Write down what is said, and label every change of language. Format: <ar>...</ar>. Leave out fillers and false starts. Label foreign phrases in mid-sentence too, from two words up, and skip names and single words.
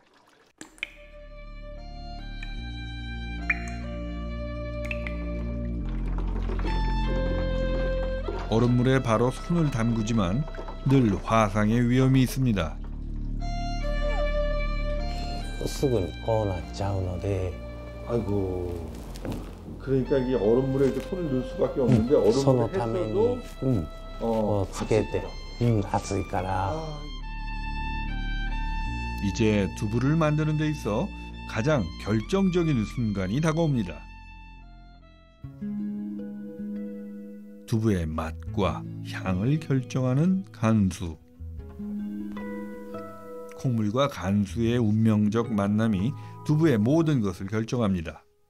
<ko>얼음물에 바로 손을 담그지만 늘 화상의 위험이 있습니다.</ko> <ja>すぐにこうなっちゃうので</ja> <ko>아이고. 그러니까 이게 얼음물에 이렇게 손을 넣을 수밖에 없는데 얼음물에 했어도</ko> <ja>こうつけて、熱いから</ja> <ko>이제 두부를 만드는 데 있어 가장 결정적인 순간이 다가옵니다. 두부의 맛과 향을 결정하는 간수. 콩물과 간수의 운명적 만남이 두부의 모든 것을 결정합니다.</ko>